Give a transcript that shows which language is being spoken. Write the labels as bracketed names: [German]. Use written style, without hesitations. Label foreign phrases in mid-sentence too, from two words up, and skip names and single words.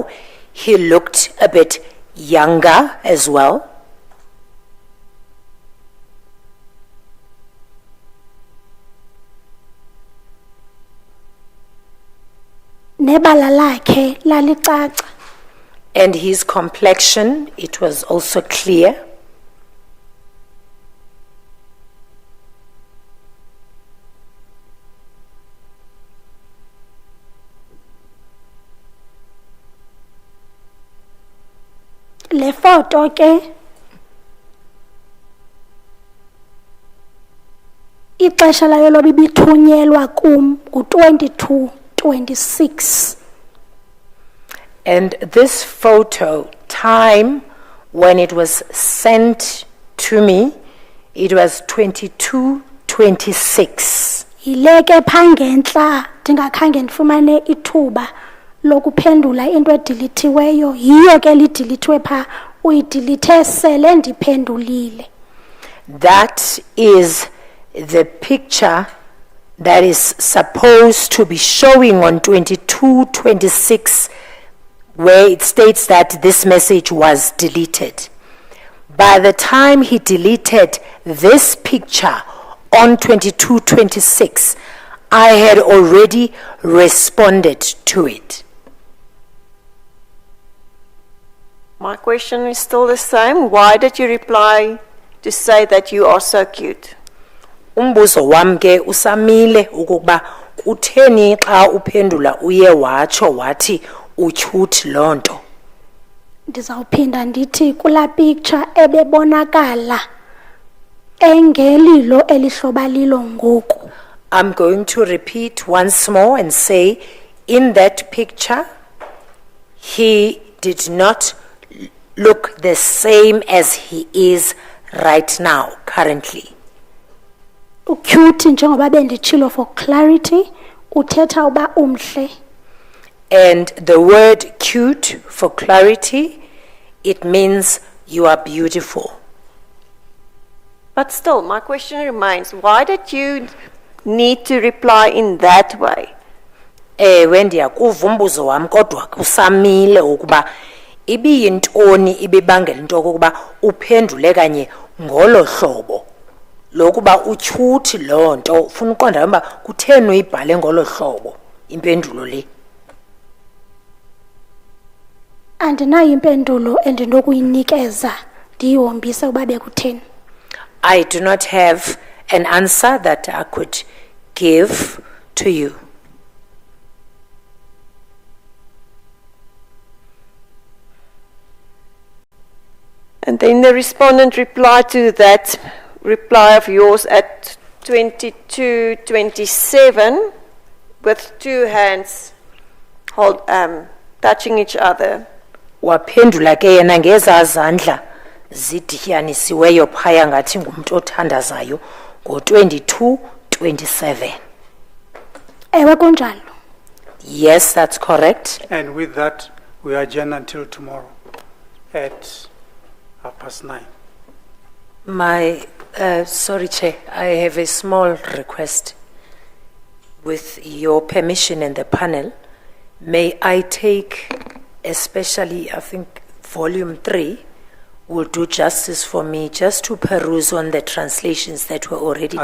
[English] He looked a bit younger as well. [Xhosa] Nebala lakhe lalicaca. [English] And his complexion, it was also clear. [Xhosa] Le photo ke ixesha layo loba ibithunyelwa kum ngu-22:26. [English] And this photo, time when it was sent to me, it was 22:26. [Xhosa] Yile ke phangentla ndingakhange ndifumane ithuba lokuphendula into edilithiweyo, yiyo ke lidilithwe pha, uyidilithe sele ndiphendulile. [English] That is the picture that is supposed to be showing on 22:26, where it states that this message was deleted. By the time he deleted this picture on 22:26, I had already responded to it. My question is still the same. Why did you reply to say that you are so cute? [Xhosa] Umbuzo wami ke usamile ukuba kutheni xa uphendula uye watsho wathi ucute lonto. Ndizawuphinda ndithi kula picture ebebonakala engelilo elihloba lilo ngoku. [English] I'm going to repeat once more and say, in that picture, he did not look the same as he is right now, currently. [Xhosa] Cute njengoba benditshilo [English] for clarity, [Xhosa] uthetha uba umhle. [English] And the word cute, for clarity, it means you are beautiful. But still, my question remains, why did you need to reply in that way? [Xhosa] When ndiyakuva umbuzo wami kodwa kusamile ukuba ibiyintoni ibibangela into okokuba uphendule kanye ngolo hlobo lokuba ucute lonto. Ufuna uqonda ukuba kutheni uyibhale ngolo hlobo impendulo le. Andinayo impendulo endinokuyinikeza ndiyihombise uba bekutheni. [English] I do not have an answer that I could give to you. And then the respondent replied to that reply of yours at 22:27 with two hands touching each other. [Xhosa] Waphendula ke yena ngezazandla zidityanisiweyo phaya ngathi ngumuntu othandazayo ngo-22:27. Ewe kunjalo. [English] Yes, that's correct. And with that, we adjourn until tomorrow at 9:30. Sorry, Chair, I have a small request. With your permission and the panel, may I take, especially, I think, volume 3 will do justice for me, just to peruse on the translations that were already